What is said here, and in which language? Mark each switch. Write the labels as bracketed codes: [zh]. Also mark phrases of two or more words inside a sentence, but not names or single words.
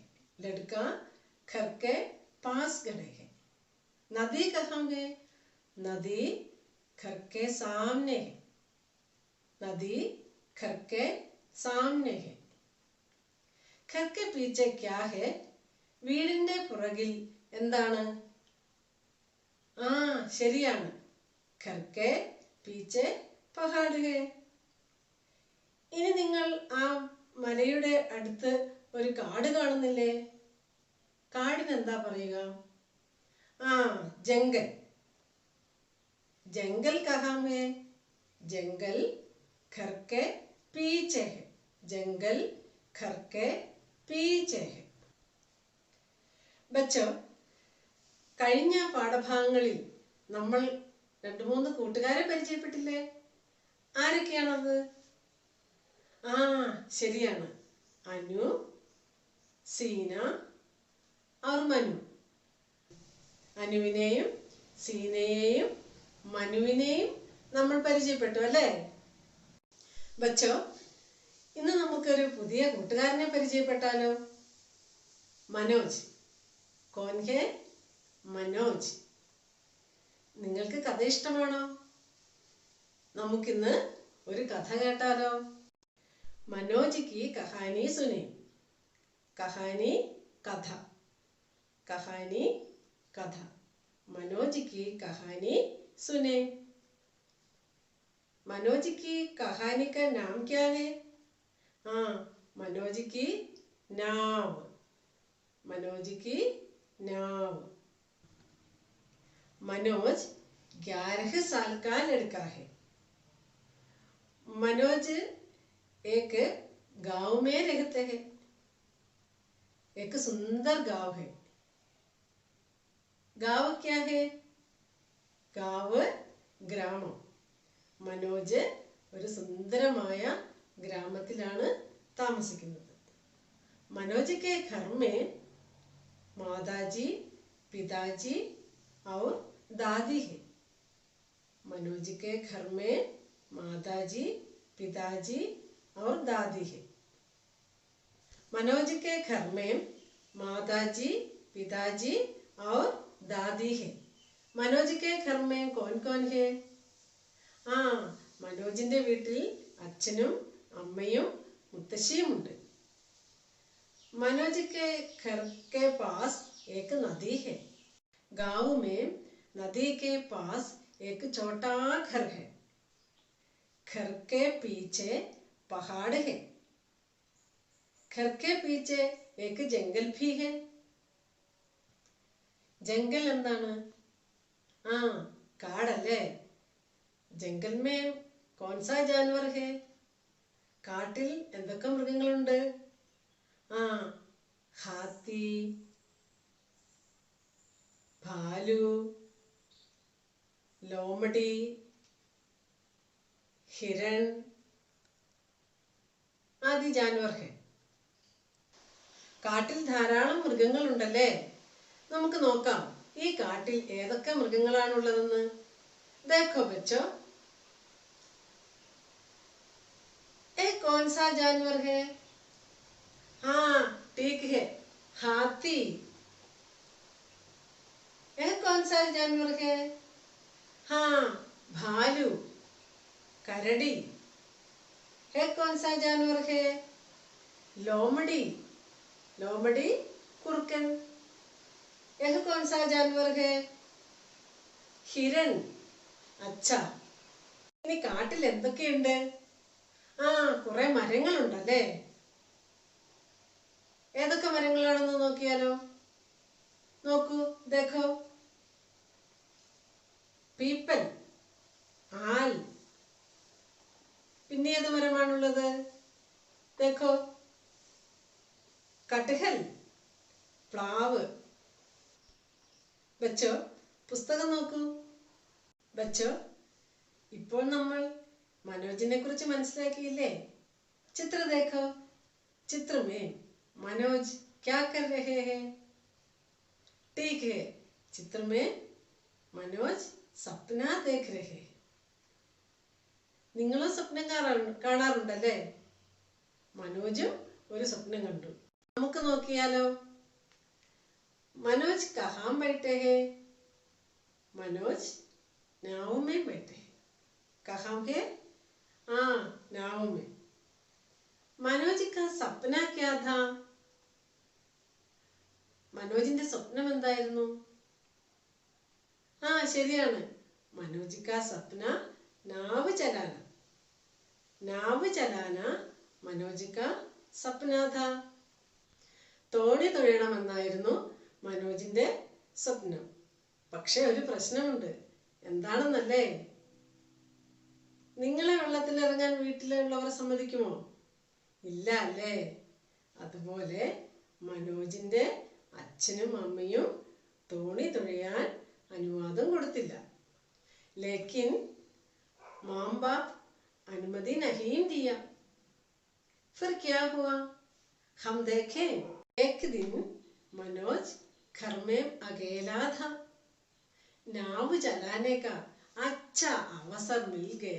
[hi] लड़का घर के पास खड़े है। नदी कहाँ है? नदी घर के सामने है। नदी घर के सामने है। घर के पीछे क्या है? [ml] വീടിന്റെ പുറകിൽ എന്താണ്? ശരിയാണ്, [hi] घर के पीछे पहाड़ है। [ml] ഇനി നിങ്ങൾ ആ മലയുടെ അടുത്ത് ഒരു കാട് കാണുന്നില്ലേ? കാടിന് എന്താ പറയുക? ജംഗൽ. [hi] जंगल कहाँ है? जंगल घर के पीछे है। जंगल घर के पीछे है। बच्चों, [ml] കഴിഞ്ഞ പാഠഭാഗങ്ങളിൽ നമ്മൾ 2-3 കൂട്ടുകാരെ പരിചയപ്പെട്ടില്ലേ? ആരൊക്കെയാണത്? ശരിയാണ്, അനു, സീന और മനു. അനുവിനെയും സീനയെയും മനുവിനെയും നമ്മൾ പരിചയപ്പെട്ടു അല്ലേ? ബച്ചോ, ഇന്ന് നമുക്കൊരു പുതിയ കൂട്ടുകാരനെ പരിചയപ്പെട്ടാലോ? [hi] മനോജ്. कौन है? [ml] മനോജ്. നിങ്ങൾക്ക് കഥ ഇഷ്ടമാണോ? നമുക്കിന്ന് ഒരു കഥ കേട്ടാലോ? [hi] मनोज की कहानी सुने. कहानी कथा. कहानी कथा. मनोज की कहानी सुने. मनोज की कहानी का नाम क्या है? हाँ, मनोज की नाव. मनोज की नाव. मनोज 11 साल का लड़का है. मनोज एक गांव में रहते हैं. एक सुंदर गांव है. गांव क्या है? गांव ഗ്രാമം. [ml] മനോജ് ഒരു സുന്ദരമായ ഗ്രാമത്തിലാണ് താമസിക്കുന്നത്. [hi] मनोज के घर में माताजी, पिताजी और दादी है. मनोज के घर में माताजी, पिताजी और दादी है. मनोज के घर में माताजी, पिताजी और दादी है. मनोज के घर में कौन कौन है? हाँ, [ml] മനോജിന്റെ വീട്ടിൽ അച്ഛനും അമ്മയും മുത്തശ്ശിയും ഉണ്ട്. [hi] मनोज के घर के पास एक नदी है. गांव में नदी के पास एक छोटा घर है. घर के पीछे पहाड़ है. घर के पीछे एक जंगल भी है. [ml] जंगल എന്താണ്? ആ, കാടല്ലേ? [hi] जंगल में कौन सा जानवर है? [ml] കാട്ടിൽ എന്തൊക്കെ മൃഗങ്ങളുണ്ട്? ആ, [hi] हाथी, भालू, लोमड़ी, हिरण आदि जानवर है. [ml] കാട്ടിൽ ധാരാളം മൃഗങ്ങളുണ്ടല്ലേ? നമുക്ക് നോക്കാം ഈ കാട്ടിൽ ഏതൊക്കെ മൃഗങ്ങളാണുള്ളതെന്ന്. [hi] देखो बच्चों, ये कौन सा जानवर है? हाँ, ठीक है, हाथी. यह कौन सा जानवर है? हाँ, भालू, करड़ी. यह कौन सा जानवर है? लोमड़ी. लोमड़ी कुरकन. यह कौन सा जानवर है? हिरण. अच्छा, [ml] ഇനി കാട്ടിൽ എന്തൊക്കെയുണ്ട്? ആ, കുറെ മരങ്ങളുണ്ടല്ലേ? ഏതൊക്കെ മരങ്ങളാണെന്ന് നോക്കിയാലോ? നോക്കൂ, देखो, പീപ്പൽ, ആൽ. പിന്നെ ഏത് മരമാണുള്ളത്? देखो, കട്ഹൽ, പ്ലാവ്. ബച്ചോ, പുസ്തകം നോക്കൂ. ബച്ചോ, ഇപ്പോൾ നമ്മൾ മനോജിനെ കുറിച്ച് മനസ്സിലാക്കിയില്ലേ? [hi] ചിത്ര देखो. चित्र में मनोज क्या कर रहे हैं? ठीक है, चित्र में मनोज सपना देख रहे हैं. [ml] നിങ്ങളും സ്വപ്നം കാണാറുണ്ടല്ലേ? മനോജും ഒരു സ്വപ്നം കണ്ടു. നമുക്ക് നോക്കിയാലോ? [hi] मनोज कहाँ बैठे हैं? मनोज नाव में बैठे हैं. कहाँ है? हाँ, नाव में. മനോജ് का सपना क्या था? [ml] മനോജിന്റെ സ്വപ്നം എന്തായിരുന്നു? ആ, ശരിയാണ്. [hi] മനോജ് का सपना नाव चलाना. नाव चलाना മനോജ് का सपना था. [ml] തോണി തുഴയണമെന്നായിരുന്നു മനോജിന്റെ സ്വപ്നം. പക്ഷെ ഒരു പ്രശ്നമുണ്ട്. എന്താണെന്നല്ലേ? നിങ്ങളെ വെള്ളത്തിൽ ഇറങ്ങാൻ വീട്ടിലുള്ളവർ സമ്മതിക്കുമോ? ഇല്ല അല്ലേ? അതുപോലെ മനോജിന്റെ അച്ഛനും അമ്മയും തോണി തുഴയാൻ അനുവാദം കൊടുത്തില്ല. [hi] लेकिन माँ बाप अनुमति नहीं दिया. फिर क्या हुआ? हम देखें. एक दिन मनोज घर में अकेला था. नाव चलाने का अच्छा अवसर मिल गया.